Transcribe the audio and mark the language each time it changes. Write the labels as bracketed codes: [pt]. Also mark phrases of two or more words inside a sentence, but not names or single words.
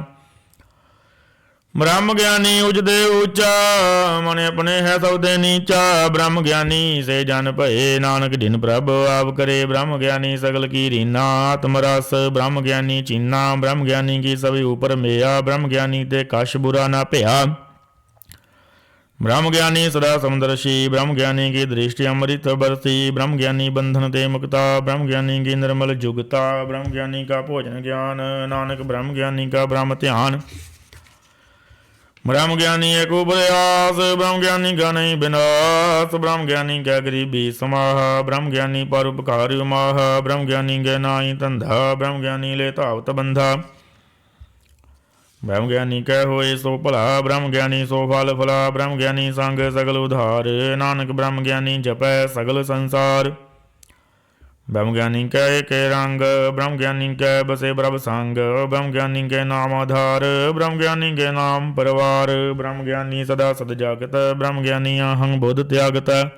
[hi] ब्रह्म ज्ञानी उजदे ऊंचा, मन अपने है सबदे नीचा। ब्रह्म ज्ञानी से जन भये, नानक जिन प्रभ आप करे। ब्रह्म ज्ञानी सगल की रीना, आत्मरस ब्रह्म ज्ञानी चीना। ब्रह्म ज्ञानी की सभी ऊपर मेया, ब्रह्म ज्ञानी ते कश बुरा ना भया। ब्रह्म ज्ञानी सदा समदर्शी, ब्रह्म ज्ञानी की दृष्टि अमृत बरसी। ब्रह्म ज्ञानी बंधन ते मुक्ता, ब्रह्म ज्ञानी की निर्मल जुगता। ब्रह्म ज्ञानी का भोजन ज्ञान, नानक ब्रह्म ज्ञानी का ब्रह्म ध्यान। ब्रह्म ज्ञानी एक उपदयास, ब्रह्म ज्ञानी का नहीं विनाश। ब्रह्म ज्ञानी का गरीबी समाह, ब्रह्म ज्ञानी परोपकार माह। ब्रह्म ज्ञानी के नाई धंधा, ब्रह्म ज्ञानी ले तावत बंधा। ब्रह्म ज्ञानी कह होए सो भला, ब्रह्म ज्ञानी सो फल फला। ब्रह्म ज्ञानी संग सगल उधार, नानक ब्रह्म ज्ञानी जपै सगल संसार। ब्रह्म ज्ञानी कह के रंग, ब्रह्म ज्ञानी कह बसे प्रभ संग। ब्रह्म ज्ञानी के नाम आधार, ब्रह्म ज्ञानी के नाम परिवार। ब्रह्म ज्ञानी सदा सद जागत, ब्रह्म ज्ञानी अहं बुध त्यागत।